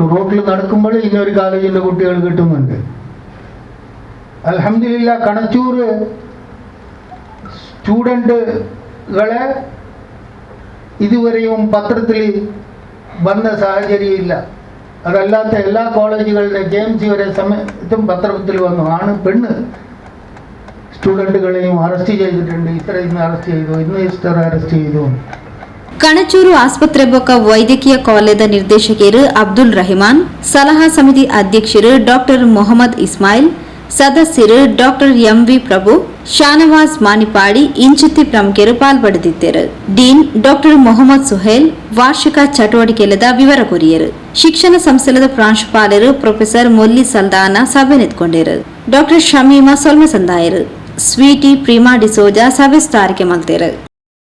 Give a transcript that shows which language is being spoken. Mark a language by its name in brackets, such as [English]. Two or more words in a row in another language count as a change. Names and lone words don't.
[Malayalam] റോഡിൽ നടക്കുമ്പോൾ ഇന്നൊരു കോളേജിൻ്റെ കുട്ടികൾ കിട്ടുന്നുണ്ട്. അൽഹംദുലില്ലാ കണച്ചൂർ സ്റ്റുഡൻറ്റുകളെ ഇതുവരെയും പത്രത്തിൽ വന്ന സാഹചര്യമില്ല. അതല്ലാത്ത എല്ലാ കോളേജുകളുടെ KMC വരെ സമയത്തും പത്രത്തിൽ വന്നു. ആണ് പെണ്ണ് സ്റ്റുഡൻറ്റുകളെയും അറസ്റ്റ് ചെയ്തിട്ടുണ്ട്. ഇന്ന് ಅರೆಸ್ಟ್ ചെയ്തു, ಇನ್ನು ಇಷ್ಟರ ಅರೆಸ್ಟ್ ചെയ്തു. [Tulu] ಕಣಚೂರು ಆಸ್ಪತ್ರೆ ಬೊಕ್ಕ ವೈದ್ಯಕೀಯ ಕಾಲೇಜದ ನಿರ್ದೇಶಕರು ಅಬ್ದುಲ್ ರಹಿಮಾನ್, ಸಲಹಾ ಸಮಿತಿ ಅಧ್ಯಕ್ಷರು ಡಾಕ್ಟರ್ ಮೊಹಮ್ಮದ್ ಇಸ್ಮಾಯಿಲ್, ಸದಸ್ಯರು ಡಾಕ್ಟರ್ MV ಪ್ರಭು, ಶಾನವಾಜ್ ಮಾನಿಪಾಡಿ ಇಂಚಿತ್ತಿ ಪ್ರಮುಖರು ಪಾಲ್ಪಡೆದಿದ್ದರು. ಡೀನ್ ಡಾಕ್ಟರ್ ಮೊಹಮ್ಮದ್ ಸುಹೇಲ್ ವಾರ್ಷಿಕ ಚಟುವಟಿಕೆಲದ ವಿವರ ಕೊರಿಯರು. ಶಿಕ್ಷಣ ಸಂಸ್ಥೆಲದ ಪ್ರಾಂಶುಪಾಲರು ಪ್ರೊಫೆಸರ್ ಮೊಲ್ಲಿ ಸಲ್ದಾನ ಸಭೆ ನಿಂತ್ಕೊಂಡಿರು. ಡಾಕ್ಟರ್ ಶಮೀಮಾ ಸೊಲ್ಮೆ ಸಂದಾಯರು, ಸ್ವೀಟಿ ಪ್ರೀಮಾ ಡಿಸೋಜಾ ಸಭೆ ಸ್ಥಾರಿಕೆ ಮಲ್ತೇರು.